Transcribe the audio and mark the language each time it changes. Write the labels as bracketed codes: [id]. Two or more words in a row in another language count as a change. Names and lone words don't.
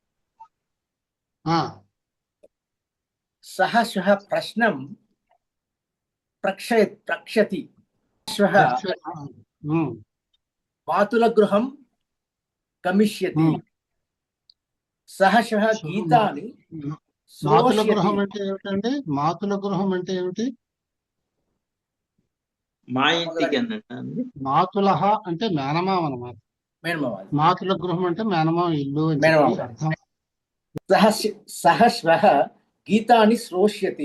[sa] सः श्वः प्रश्नं प्रक्षति. श्वः मातुलगृहं गमिष्यति. సహ శ్వః గీతాని మాతుల గృహం [te] అంటే ఏమిటండి? [sa] మాతుల గృహం [te] అంటే ఏమిటి? మా ఇంటికి అన్నట్టు. మాతులహ అంటే మేనమామ అన్నమాట. [sa] మాతుల గృహం [te] అంటే మేనమామ ఇల్లు అని అర్థం. [sa] సహ శ్వః గీతాని శ్రోష్యతి.